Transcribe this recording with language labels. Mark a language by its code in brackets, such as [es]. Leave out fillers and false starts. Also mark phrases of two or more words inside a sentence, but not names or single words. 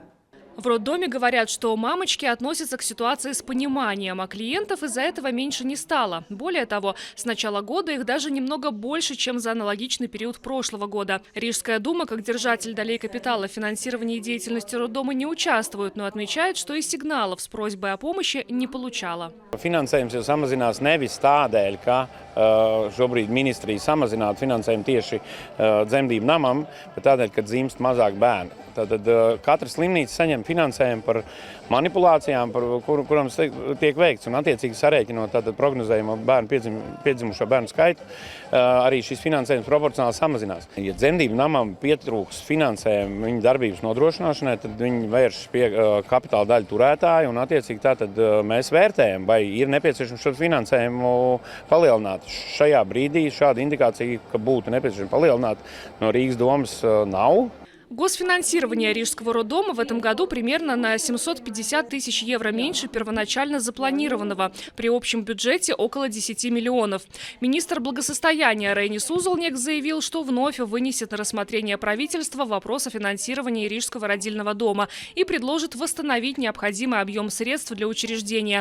[ru] В роддоме говорят, что мамочки относятся к ситуации с пониманием, а клиентов из-за этого меньше не стало. Более того, с начала года их даже немного больше, чем за аналогичный период прошлого года. Рижская дума, как держатель долей капитала в финансировании деятельности роддома, не участвует, но отмечает, что и сигналов с просьбой о помощи не получала. [lv] Finansējums jau samazinās nevis tādēļ, ka šobrīd ministrija samazinātu finansējumu tieši dzemdību namam, bet tādēļ, ka dzimst mazāk bērnu. Tātad katra slimnīca saņem finansējumu, par manipulācijām, kurām tiek veikts. Un attiecīgi sarēķinot tātad prognozējumu piedzimušo bērnu skaitu, arī šis finansējums proporcionāli samazinās. Ja dzemdību namam pietrūks finansējumu viņa darbības nodrošināšanai, tad viņi vēršas pie kapitāla daļu turētāju un attiecīgi tātad mēs vērtējam, vai ir nepieciešams šo finansējumu palielināt. Šajā brīdī šāda indikācija, ka būtu nepieciešams palielināt, no Rīgas domas nav. [ru] Госфинансирование Рижского роддома в этом году примерно на 750 тысяч евро меньше первоначально запланированного, при общем бюджете около 10 миллионов. Министр благосостояния Рейнис Узолнек заявил, что вновь вынесет на рассмотрение правительства вопрос о финансировании Рижского родильного дома и предложит восстановить необходимый объем средств для учреждения.